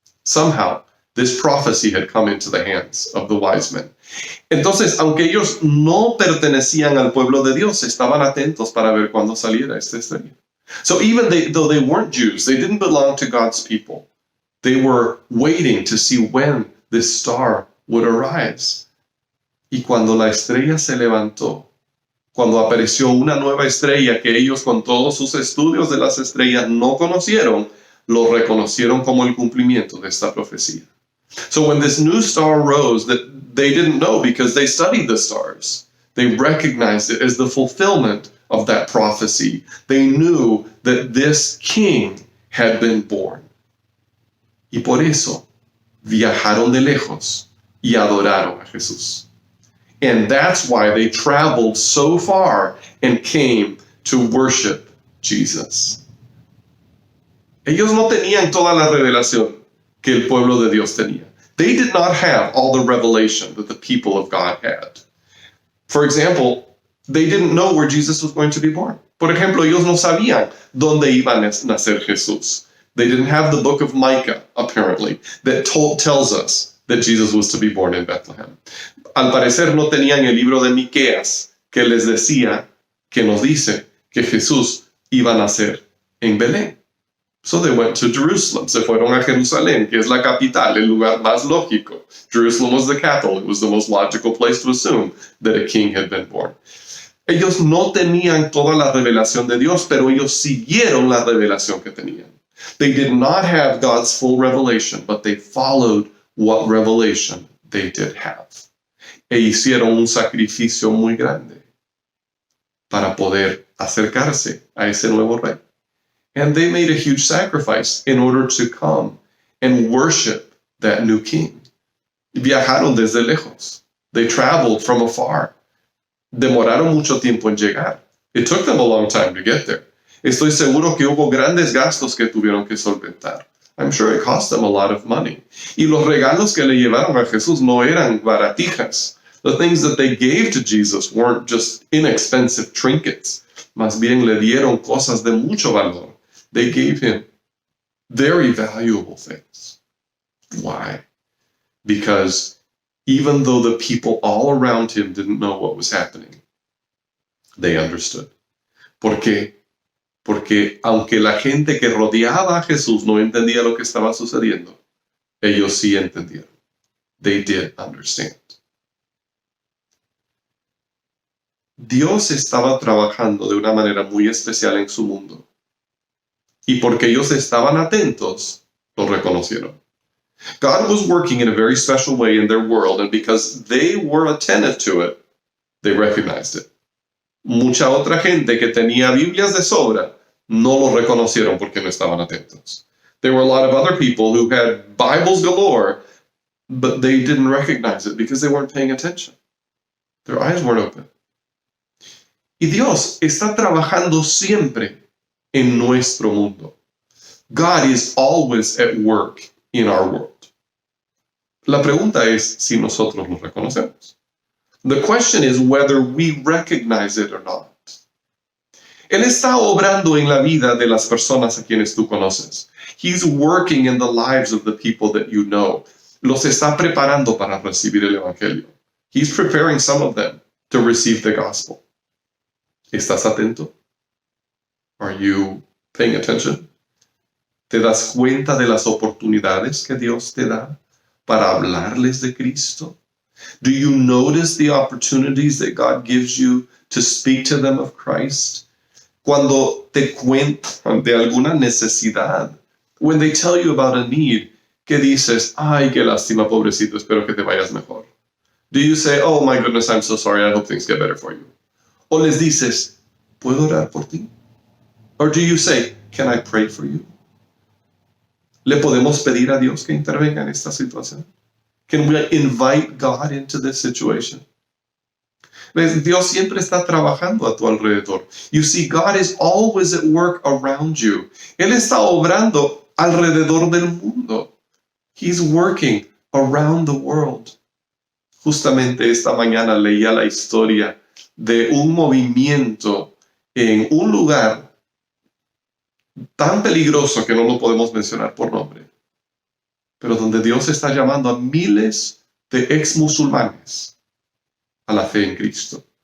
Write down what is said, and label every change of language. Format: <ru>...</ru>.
<en>Somehow, this prophecy had come into the hands of the wise men.</en> <es>Entonces, aunque ellos no pertenecían al pueblo de Dios, estaban atentos para ver cuándo saliera esta estrella.</es> <en>So even though they weren't Jews, they didn't belong to God's people. They were waiting to see when this star would arise.</en> <es>Y cuando la estrella se levantó, cuando apareció una nueva estrella que ellos con todos sus estudios de las estrellas no conocieron, lo reconocieron como el cumplimiento de esta profecía.</es> <en>So when this new star rose that they didn't know because they studied the stars, they recognized it as the fulfillment of that prophecy. They knew that this king had been born.</en> <es>Y por eso viajaron de lejos y adoraron a Jesús.</es> <en>And that's why they traveled so far and came to worship Jesus.</en> <es>Ellos no tenían toda la revelación que el pueblo de Dios tenía.</es> <en>They did not have all the revelation that the people of God had. For example, they didn't know where Jesus was going to be born.</en> <es>Por ejemplo, ellos no sabían dónde iba a nacer Jesús.</es> <en>They didn't have the book of Micah, apparently, that tells us that Jesus was to be born in Bethlehem.</en> <es>Al parecer no tenían el libro de Miqueas que les decía, que nos dice que Jesús iba a nacer en Belén.</es> <en>So they went to Jerusalem.</en> <es>Se fueron a Jerusalén, que es la capital, el lugar más lógico.</es> <en>Jerusalem was the capital. It was the most logical place to assume that a king had been born.</en> <es>Ellos no tenían toda la revelación de Dios, pero ellos siguieron la revelación que tenían.</es> <en>They did not have God's full revelation, but they followed what revelation they did have.</en> <es>E hicieron un sacrificio muy grande para poder acercarse a ese nuevo rey.</es> <en>And they made a huge sacrifice in order to come and worship that new king.</en> <es>Viajaron desde lejos.</es> <en>They traveled from afar.</en> <es>Demoraron mucho tiempo en llegar.</es> <en>It took them a long time to get there.</en> <es>Estoy seguro que hubo grandes gastos que tuvieron que solventar.</es> <en>I'm sure it cost them a lot of money.</en> <es>Y los regalos que le llevaron a Jesús no eran baratijas.</es> <en>The things that they gave to Jesus weren't just inexpensive trinkets.</en> <es>Más bien le dieron cosas de mucho valor.</es> <en>They gave him very valuable things. Why? Because even though the people all around him didn't know what was happening, they understood.</en> <es>¿Por qué? Porque aunque la gente que rodeaba a Jesús no entendía lo que estaba sucediendo, ellos sí entendieron.</es> <en>They did understand.</en> <es>Dios estaba trabajando de una manera muy especial en su mundo. Y porque ellos estaban atentos, lo reconocieron.</es> <en>God was working in a very special way in their world, and because they were attentive to it, they recognized it.</en> <es>Mucha otra gente que tenía Biblias de sobra no lo reconocieron porque no estaban atentos.</es> <en>There were a lot of other people who had Bibles galore, but they didn't recognize it because they weren't paying attention. Their eyes weren't open.</en> <es>Y Dios está trabajando siempre en nuestro mundo.</es> <en>God is always at work in our world.</en> <es>La pregunta es si nosotros lo reconocemos.</es> <en>The question is whether we recognize it or not.</en> <es>Él está obrando en la vida de las personas a quienes tú conoces.</es> <en>He's working in the lives of the people that you know.</en> <es>Los está preparando para recibir el evangelio.</es> <en>He's preparing some of them to receive the gospel.</en> <es>¿Estás atento?</es> <en>Are you paying attention?</en> <es>¿Te das cuenta de las oportunidades que Dios te da para hablarles de Cristo?</es> <en>Do you notice the opportunities that God gives you to speak to them of Christ?</en> <es>Cuando te cuentan de alguna necesidad,</es> <en>when they tell you about a need,</en> <es>¿qué dices? Ay, qué lástima, pobrecito, espero que te vayas mejor.</es> <en>Do you say, oh my goodness, I'm so sorry, I hope things get better for you?</en> <es>O les dices, ¿puedo orar por ti?</es> <en>Or do you say, can I pray for you?</en> <es>¿Le podemos pedir a Dios que intervenga en esta situación?</es> <en>Can we invite God into this situation?</en> <es>¿Ves? Dios siempre está trabajando a tu alrededor.</es> <en>You see, God is always at work around you.</en> <es>Él está obrando alrededor del mundo.</es> <en>He's working around the world.</en> <es>Justamente esta mañana leía la historia de un movimiento en un lugar tan peligroso que no lo podemos mencionar por nombre, pero donde Dios está llamando a miles de ex-musulmanes a la fe en Cristo.</es>